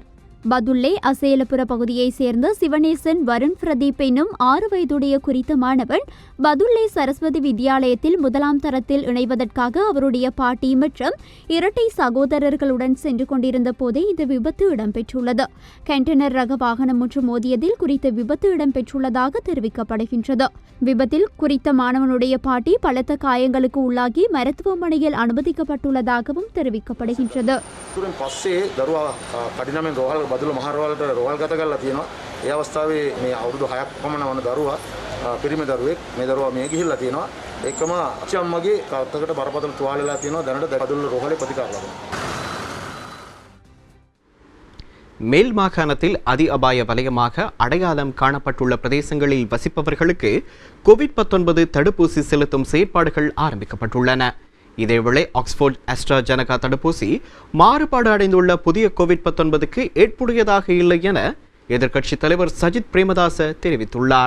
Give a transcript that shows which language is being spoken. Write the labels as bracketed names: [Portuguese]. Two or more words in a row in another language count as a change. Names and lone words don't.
[Tamil] பதுள்ளை அசேலபுர பகுதியைச் சேர்ந்த சிவனேசன் வருண் பிரதீப் என்னும் 6 வயதுடைய குறித்த மாணவன் பதுள்ளை சரஸ்வதி வித்தியாலயத்தில் முதலாம் தரத்தில் இணைவதற்காக அவருடைய பாட்டி மற்றும் இரட்டை சகோதரர்களுடன் சென்று கொண்டிருந்த போதே இந்த விபத்து இடம்பெற்றுள்ளது. கண்டெய்னர் ரக வாகனம் ஒன்று மோதியதில் குறித்த விபத்து இடம்பெற்றுள்ளதாக தெரிவிக்கப்படுகின்றது. விபத்தில் குறித்த மாணவனுடைய பாட்டி பலத்த காயங்களுக்கு உள்ளாகி மருத்துவமனையில் அனுமதிக்கப்பட்டுள்ளதாகவும் தெரிவிக்கப்படுகின்றது. [Sinhala] බදුල මහරවලට රෝහල් ගත කරලා තියෙනවා. ඒ අවස්ථාවේ මේ අවුරුදු 6ක් පමණ වන දරුවා පිරිමි දරුවෙක් මේ දරුවා මිය ගිහිල්ලා තියෙනවා. ඒකම අච්චම්මගේ කවුත්තකට බරපතල තුවාල වෙලා තියෙනවා. දැනට බදුල රෝහලේ ප්‍රතිකාර ලබනවා. [Tamil] மேல் மாகாணத்தில் அதி அபாய வலயமாக அடையாளம் காணப்பட்டுள்ள பிரதேசங்களில் வசிப்பவர்களுக்கு COVID-19 தடுப்பூசி செலுத்தும் செயற்பாடுகள் ஆரம்பிக்கப்பட்டுள்ளன. இதேவேளை ஆக்ஸ்போர்ட் AstraZeneca தடுப்பூசி மாறுபாடு அடைந்துள்ள புதிய COVID-19க்கு ஏற்புடையதாக இல்லை என எதிர்க்கட்சித் தலைவர் சஜித் பிரேமதாச தெரிவித்துள்ளார்.